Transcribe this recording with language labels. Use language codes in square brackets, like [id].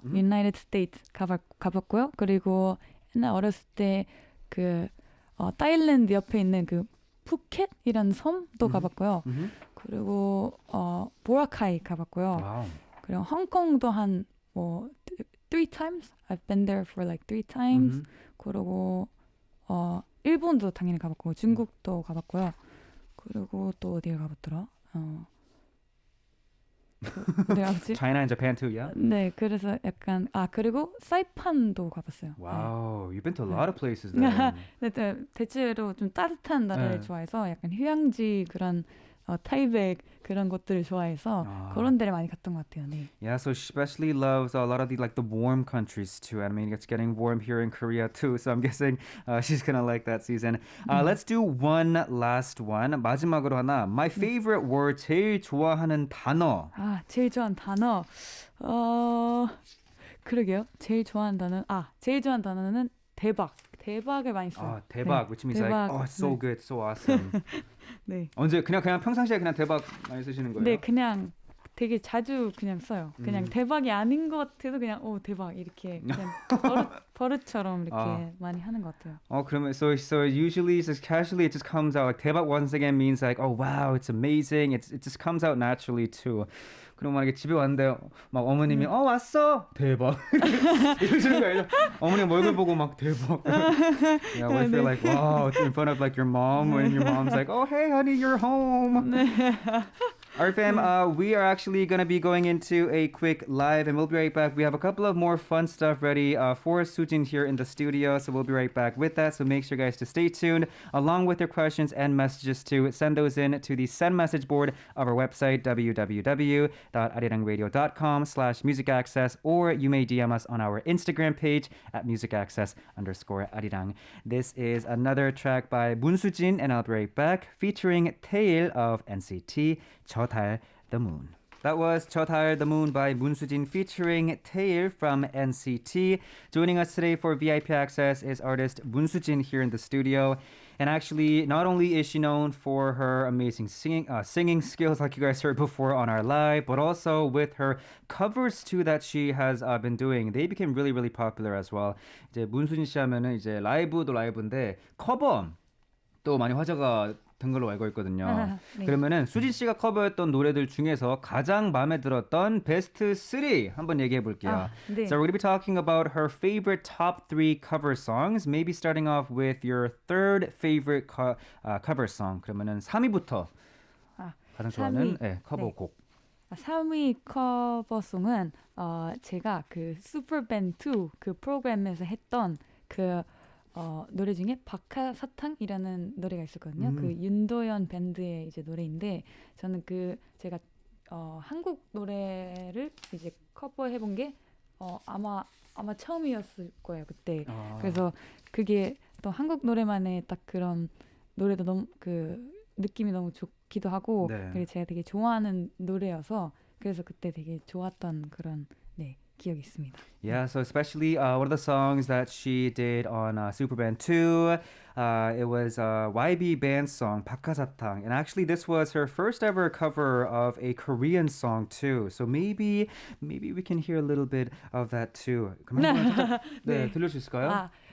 [ko] United States 가봤고요. 그리고 옛날 어렸을 때 그 타일랜드 옆에 있는 그 푸켓이라는 섬도 가봤고요. 그리고 보라카이 가봤고요. [en] Wow. [ko] 그리고 홍콩도 한 뭐 [en] 3 times. I've been there for like 3 times. [ko] 그리고 일본도 당연히 가봤고 중국도 가봤고요. 그리고 또 어디를 가봤더라? 어디 가봤지? [en] China and Japan too, yeah? [ko] 네, 그래서 약간 그리고 사이판도 가봤어요. [en] Wow, you've been to a lot of places then. [ko] 네, 대체로 좀 따뜻한 나라를 좋아해서 약간 휴양지 그런 타이백 그런 곳들을 좋아해서 그런 데를 많이 갔던 것 같아요. 네. [en] Yeah, so she especially loves a lot of the warm countries too. I mean, it's getting warm here in Korea too, so I'm guessing she's gonna like that season. Let's do one last one. [ko] 마지막으로 하나. [en] My favorite word, [ko] 제일 좋아하는 단어. 제일 좋아하는 단어. 그러게요. 제일 좋아하는 단어는 대박. 대박을 많이 써요. [en] 대박, which means [ko] 대박. [en] like, so good, so awesome. [ko] 네. 언제 그냥 평상시에 그냥 대박 많이 쓰시는 거예요? 네, 그냥 되게 자주 그냥 써요. 그냥 대박이 아닌 것 같아도 그냥 대박 이렇게 그냥 버릇처럼 이렇게 많이 하는 것 같아요. 그러면 [en] so usually just casually it just comes out like 대박 once again means like wow it's amazing. It just comes out naturally too. [ko] 그리고 만약에 집에 왔는데 막 어머님이 왔어 대박 이러시는 거 알죠? 어머님 얼굴 보고 막 대박. [en] Yeah, we feel like wow in front of like your mom when your mom's like oh hey honey you're home. Alright fam, we are actually going to be going into a quick live and we'll be right back. We have a couple of more fun stuff ready for Sujin here in the studio, so we'll be right back with that. So make sure guys to stay tuned along with your questions and messages to send those in to the send message board of our website www.arirangradio.com/musicaccess, or you may DM us on our Instagram page at musicaccess_arirang. This is another track by Sujin and I'll be right back featuring Tail of NCT 달, the Moon. That was 달, the Moon by Sujin featuring Tail from NCT. Joining us today for VIP Access is artist Sujin here in the studio. And actually, not only is she known for her amazing singing skills like you guys heard before on our live, but also with her covers too that she has been doing. They became really, really popular as well. [ko] 이제 문수진 씨 하면은 이제 라이브도 라이브인데 커버 또 많이 화제가 된 걸로 알고 있거든요. 네. 그러면은 수진 씨가 커버했던 노래들 중에서 가장 마음에 들었던 베스트 3 한번 얘기해 볼게요. 네. [en] So we're going to be talking about her favorite top 3 cover songs. Maybe starting off with your third favorite cover song. [ko] 그러면은 3위부터 가장 좋아하는 3위. 커버곡. 3위 커버송은 제가 그 슈퍼밴드 2 그 프로그램에서 했던 그 노래 중에 박하사탕이라는 노래가 있었거든요. 그 윤도현 밴드의 이제 노래인데 저는 그 제가 한국 노래를 이제 커버해 본 게 아마 처음이었을 거예요 그때. 그래서 그게 또 한국 노래만의 딱 그런 노래도 너무 그 느낌이 너무 좋기도 하고 그리고 제가 되게 좋아하는 노래여서 그래서 그때 되게 좋았던 그런 기억이 있습니다. [en] Yeah, so especially one of the songs that she did on Superband 2, it was YB band's song 박하사탕, and actually this was her first ever cover of a Korean song too. So maybe we can hear a little bit of that too. [ko] 그럼 한번 살짝 들려줄 수 있을까요?